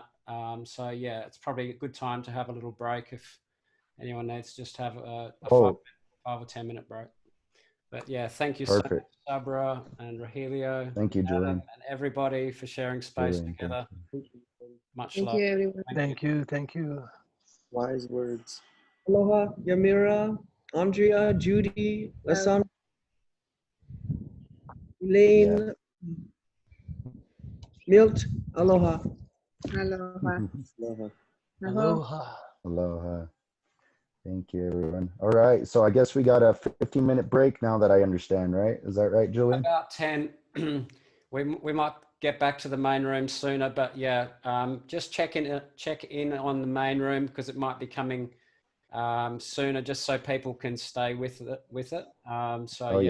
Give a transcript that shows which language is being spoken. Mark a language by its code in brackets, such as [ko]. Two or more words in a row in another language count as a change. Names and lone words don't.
[en] So yeah, it's probably a good time to have a little break if anyone needs to just have a 5 or 10-minute break. But yeah, thank you so much, Sabra and Rahelio. Thank you, Julian. And everybody for sharing space Julian, together. Much Thank love. you, everyone. Thank you. Thank you. Wise words. Aloha, Yamira, Andrea, Judy, Lasan, Elaine, Milt, aloha. Aloha. Aloha. Aloha. Aloha. Thank you, everyone. All right, so I guess we got a 15-minute break now that I understand, right? Is that right, Julian? About 10. we might get back to the main room sooner, but yeah, just check in on the main room because it might be coming sooner, just so people can stay with it.